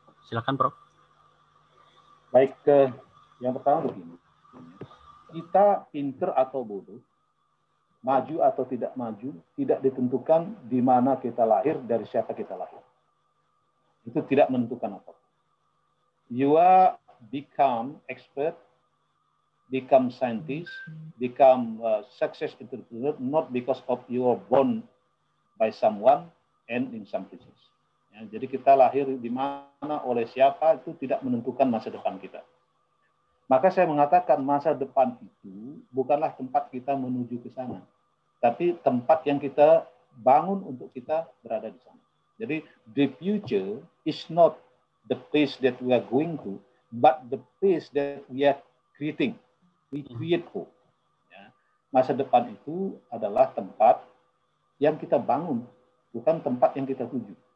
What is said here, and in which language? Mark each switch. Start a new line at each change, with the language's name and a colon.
Indonesian: Silakan Prof. Baik, yang pertama begini. Kita pinter atau bodoh, maju atau tidak maju, tidak ditentukan di mana kita lahir, dari siapa kita lahir. Itu tidak menentukan apa.
English: You are become expert, become scientist, become success entrepreneur, not because of you are born by someone and in some places.
Indonesian: Ya, jadi kita lahir di mana, oleh siapa, itu tidak menentukan masa depan kita. Maka saya mengatakan masa depan itu bukanlah tempat kita menuju ke sana, tapi tempat yang kita bangun untuk kita berada di sana.
English: Jadi the future is not the place that we are going to, but the place that we are creating. We create for. Ya.
Indonesian: Masa depan itu adalah tempat yang kita bangun, bukan tempat yang kita tuju.